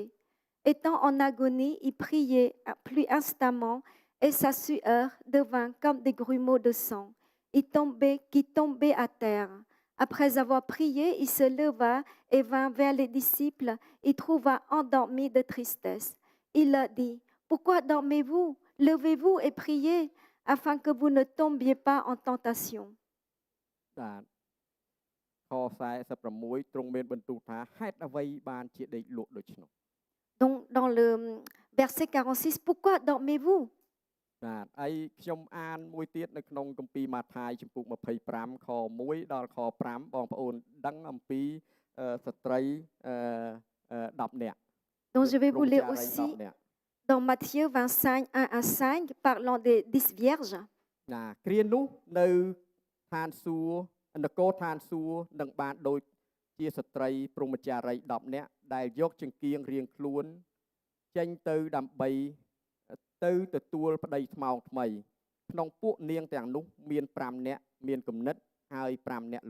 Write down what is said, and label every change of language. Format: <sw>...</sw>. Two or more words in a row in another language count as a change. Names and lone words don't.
<fr>Étant en agonie, il priait plus instamment et sa sueur devint comme des grumeaux de sang qui tombaient à terre. Après avoir prié, il se leva et vint vers les disciples. Il trouva endormis de tristesse. Il leur dit, « Pourquoi dormez-vous? Levez-vous et priez afin que vous ne tombiez pas en tentation. »</fr> <km>បាទខ46ទ្រង់មានបន្ទូលថាហេតុអ្វីបានជាដេកលក់ដូច្នោះ</km> <fr>Donc, dans le verset 46, pourquoi dormez-vous?</fr> <km>បាទហើយខ្ញុំអានមួយទៀតនៅក្នុងគម្ពីរម៉ាថាយជំពូក25ខ1ដល់ខ5បងប្អូនដឹងអំពីស្ត្រី10នាក់</km> <fr>Donc, je vais vous</fr> <km>ព្រហ្ម</km> <fr>lire</fr> <km>ចារី</km> <fr>aussi</fr> <km>10នាក់</km> <fr>dans Matthieu 25, 1 à 5, parlant des 10 vierges.</fr> <km>ណាគ្រានោះនៅឋានសួគ៌នគរឋានសួគ៌នឹងបានដូចជាស្ត្រីព្រហ្មចារី10នាក់ដែលយកចង្គៀងរៀងខ្លួនចេ ញទៅដើម្បីទៅទទួលប្តីថ្មោងថ្មីក្នុងពួកនាងទាំងនោះមាន5នាក់មានគំនិតហើយ5នាក់</km>